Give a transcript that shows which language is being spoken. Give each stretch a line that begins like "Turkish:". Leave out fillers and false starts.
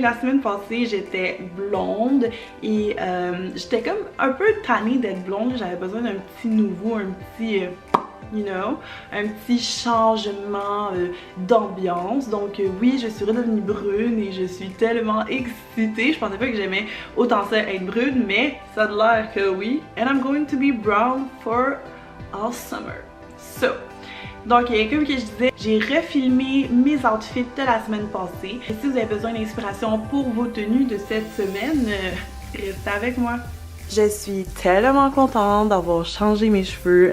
French: La semaine passée, j'étais blonde et j'étais comme un peu tannée d'être blonde. J'avais besoin d'un petit nouveau, un petit... un petit changement d'ambiance. Donc oui, je suis redevenue brune et je suis tellement excitée. Je pensais pas que j'aimais autant ça être brune, mais ça a l'air que oui.
English: And I'm going to be brown for all summer.
French: So, donc comme que je disais, j'ai refilmé mes outfits de la semaine passée. Et si vous avez besoin d'inspiration pour vos tenues de cette semaine, restez avec moi. Je suis tellement contente d'avoir changé mes cheveux.